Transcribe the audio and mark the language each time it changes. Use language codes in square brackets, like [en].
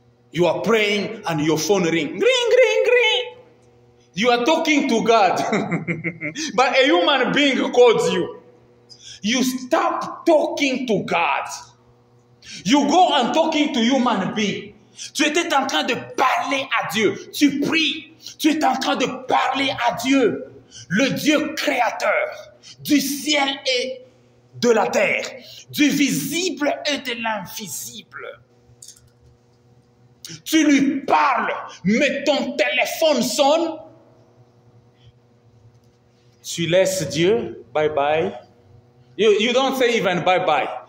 [en] You are praying and your phone ring. Ring, ring, ring. You are talking to God. But a human being calls you. You stop talking to God. You go and talking to human being. [fr] Tu étais en train de parler à Dieu. Tu pries. Tu es en train de parler à Dieu. Le Dieu créateur du ciel et de la terre, du visible et de l'invisible. Tu lui parles, mais ton téléphone sonne. Tu laisses Dieu, bye bye. [en] You don't say even bye bye.